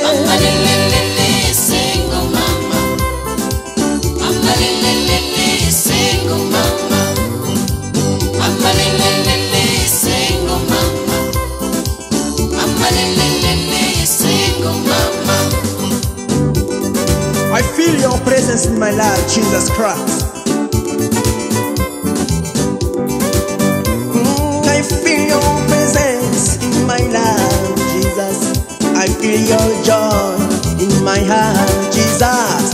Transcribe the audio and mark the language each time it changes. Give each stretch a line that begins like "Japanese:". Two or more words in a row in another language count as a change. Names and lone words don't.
Lingala: sengo mama sengo mama sengo mama sengo mama.
English: I feel your presence in my life, Jesus Christ. I feel your presence in my life, Jesus. I feel your joy in my heart, Jesus.